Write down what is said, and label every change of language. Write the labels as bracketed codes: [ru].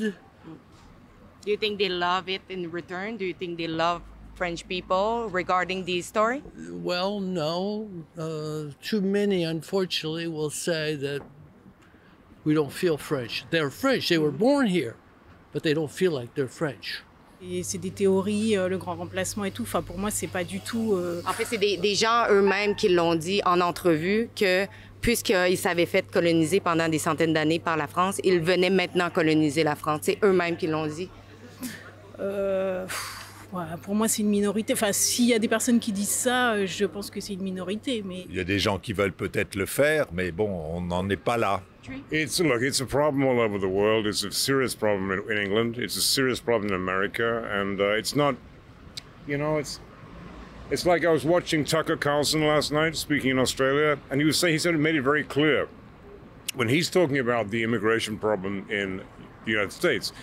[en] Do you think they love it in return? Do you think they love French people regarding the story? Well, no. Too many, unfortunately, will say that we don't feel French. They're French. They were born here, but they don't feel like they're French. [fr] Et c'est des théories, le grand remplacement et tout. Enfin, pour moi, c'est pas du tout. En fait, c'est des gens eux-mêmes qui l'ont dit en entrevue que puisqu'ils s'avaient fait coloniser pendant des centaines d'années par la France, ils venaient maintenant coloniser la France. C'est eux-mêmes qui l'ont dit. Ouais, pour moi, c'est une minorité. Enfin, s'il y a des personnes qui disent ça, je pense que c'est une minorité. Mais Il y a des gens qui veulent peut-être le faire, mais bon, on n'en est pas là. [en] It's a problem all over the world. It's a serious problem in England. It's a serious problem in America, and it's not. You know, it's like I was watching Tucker Carlson last night speaking in Australia, and he said it made it very clear when he's talking about the immigration problem in the United States.